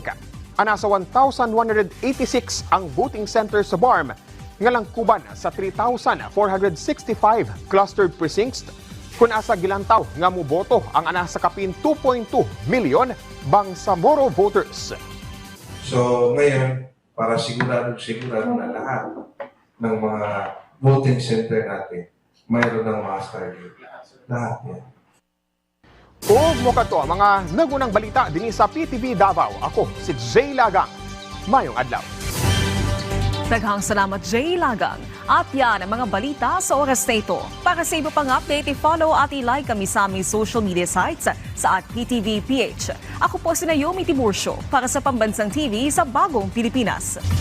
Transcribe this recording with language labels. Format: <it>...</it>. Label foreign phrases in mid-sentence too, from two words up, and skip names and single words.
<ceb>Ana sa 1,186 ang</ceb> <en>voting center</en> <ceb>sa BARM nga langkuban sa 3,465</ceb> <en>clustered precincts</en> <ceb>kung asa gilantaw nga moboto ang ana sa kapin 2.2 million Bangsamoro voters.</ceb> <tl>So ngayon, para sigurado na lahat ng mga</tl> <en>voting center</en> <tl>natin, mayroon ng mga Starlink. Lahat yan.</tl> <ceb>Ug mo kadto ang mga nagunang balita dinhi sa PTV Davao. Ako si Jay Lagang. Mayong adlaw. Daghang salamat, Jay Lagang.</ceb> <tl>At yan ang mga balita sa oras na ito. Para sa iba pang update, i-follow at i-like kami sa aming</tl> <en>social media sites</en> <tl>sa @PTVPH. Ako po si Naomi Tiburcio para sa Pambansang TV sa Bagong Pilipinas.</tl>